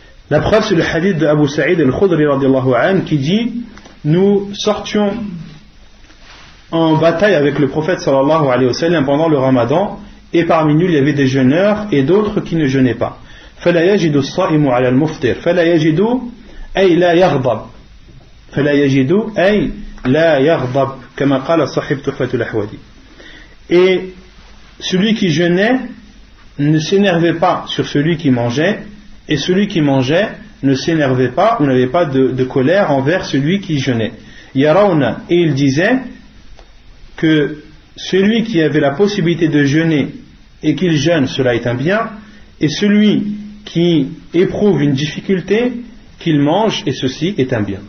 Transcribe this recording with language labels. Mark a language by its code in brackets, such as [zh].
[fr] La preuve c'est le hadith de Abu Sa'id al-Khudri radiyallahu anhu qui dit nous sortions en bataille avec le prophète sallallahu alayhi wa sallam pendant le ramadan et parmi nous il y avait des jeûneurs et d'autres qui ne jeûnaient pas. [ar] فلا يجد الصائم على المفطر فلا يجد أي لا يغضب فلا يجد أي لا يغضب كما قال صاحب تحفة الأحوذي. [fr] Et celui qui jeûnait ne s'énervait pas sur celui qui mangeait et celui qui mangeait ne s'énervait pas ou n'avait pas de colère envers celui qui jeûnait. Yarawna, et il disait que celui qui avait la possibilité de jeûner et qu'il jeûne, cela est un bien, et celui qui éprouve une difficulté, qu'il mange, et ceci est un bien.